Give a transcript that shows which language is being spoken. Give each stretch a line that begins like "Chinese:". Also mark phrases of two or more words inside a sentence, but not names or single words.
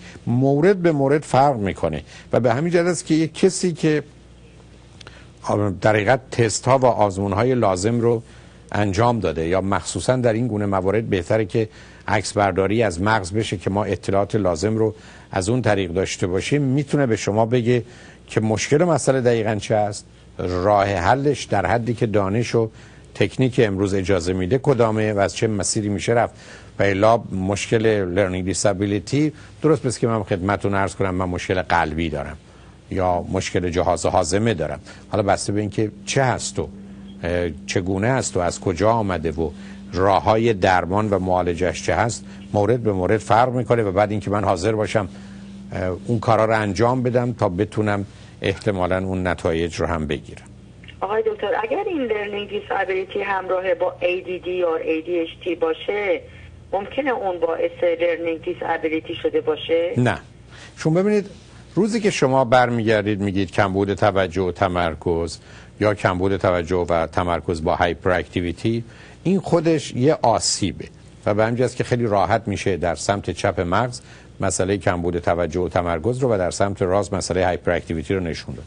Persian: مورد به مورد فرق میکنه و به همین جهت است که یک کسی که در حقیقت تست ها و آزمون های لازم رو انجام داده یا مخصوصا در این گونه موارد بهتره که عکس برداری از مغز بشه که ما اطلاعات لازم رو از اون طریق داشته باشیم، میتونه به شما بگه که مشکل مسئله دقیقاً چه است، راه حلش در حدی که دانش و تکنیک امروز اجازه میده کدامه و از چه مسیری میشه رفت. و الا مشکل
English: learning disability
Persian: درست بس که من خدمتتون عرض کنم من مشکل قلبی دارم یا مشکل جهاز هاضمه دارم، حالا بسته به اینکه چه هست و چگونه است و از کجا آمده و راههای درمان و معالجش چه هست، مورد به مورد فرق میکنه و بعد اینکه من حاضر باشم اون کارا رو انجام بدم تا بتونم احتمالاً اون نتایج رو هم بگیرم. آقای دکتر اگر این
English: learning disability
Persian: همراه با ADD یا ADHD باشه ممکنه اون باعث
English: learning disability
Persian: شده باشه؟ نه. شما ببینید روزی که شما برمیگردید میگید کمبود توجه و تمرکز یا کمبود توجه و تمرکز با
English: hyper activity,
Persian: این خودش یه آسیبه و به همین جاست که خیلی راحت میشه در سمت چپ مغز مسئله کمبود توجه و تمرکز رو و در سمت راست مسئله
English: hyper activity
Persian: رو نشون داد.